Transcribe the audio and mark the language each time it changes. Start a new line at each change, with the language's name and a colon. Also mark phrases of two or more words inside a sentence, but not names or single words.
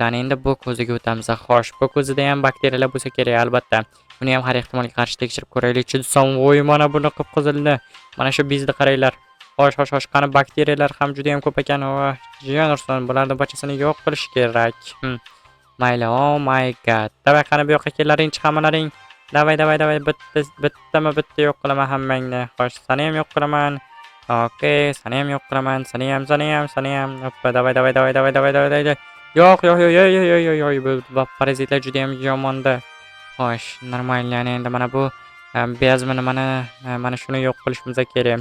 Uzbek: Ana endi bu ko'ziga o'tamiz. Xo'sh, bu ko'zida ham bakteriyalar bo'lsa kerak albatta. Buni ham har ehtimolga qarshi tekshirib ko'raylik-chi desam, voy mana buni qip-qizilni. Mana shu bizni qaranglar. Xo'sh, qani bakteriyalar ham juda ham ko'p ekan. Jiyan ursin, bularni barchasini yo'q qilish kerak. Mayli,
English: oh my god.
Uzbek: Davay, qani bu yoqqa kelaring-chi hammalaring. Davay, bitta yo'q qilaman hammangni. Xo'sh, seni ham yo'q qilaman. Okey, seni ham yo'q qilaman. Seni ham. Hoppa, davay. Yo'q. Bu parazitlar juda ham yomonda. Xo'sh, normal, ya'ni endi mana bu bezmini mana shuni yo'q qilishimiz kerak.